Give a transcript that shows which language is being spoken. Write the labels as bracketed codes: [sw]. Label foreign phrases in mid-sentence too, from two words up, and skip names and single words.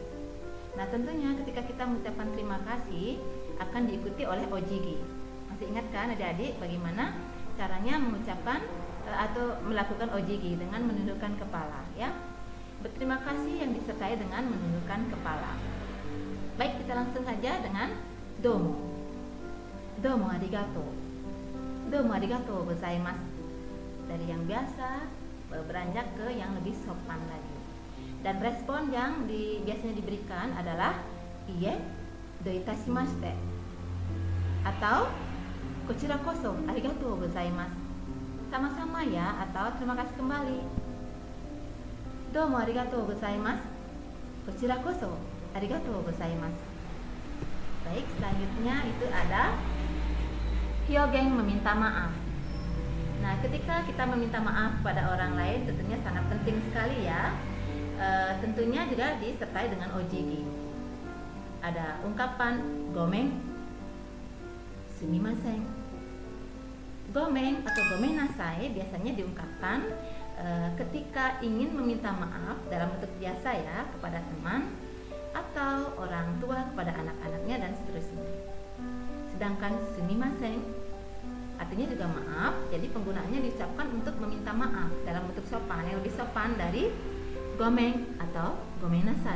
[id] Nah, tentunya ketika kita mengucapkan terima kasih akan diikuti oleh ojigi. Masih ingat kan adik-adik bagaimana caranya mengucapkan atau melakukan ojigi dengan menundukkan kepala ya. Berterima kasih yang disertai dengan menundukkan kepala. Baik, kita langsung saja dengan domo. [ja] どうも ありがとう。どうも ありがとう ございます. [id] Dari yang biasa beranjak ke yang lebih sopan lagi. Dan respon yang biasanya diberikan adalah [ja] いいえ、どういたしまして. Atau こちらこそ ありがとう ございます. [id] Sama-sama ya, atau terima kasih kembali. [ja] どうも ありがとう ございます。こちらこそ ありがとう ございます. [id] Baik, selanjutnya itu ada hyogeng meminta maaf. Nah, ketika kita meminta maaf pada orang lain tentunya sangat penting sekali ya. Tentunya juga disertai dengan ojigi. Ada ungkapan [ja] ごめん、すみません. [id] Gomen atau gomenasai biasanya diungkapkan ketika ingin meminta maaf dalam bentuk biasa ya kepada teman atau orang tua kepada anak-anaknya dan seterusnya. Sedangkan sumimasen artinya juga maaf, jadi penggunaannya diucapkan untuk meminta maaf dalam bentuk sopan yang lebih sopan dari gomen atau gomenasai.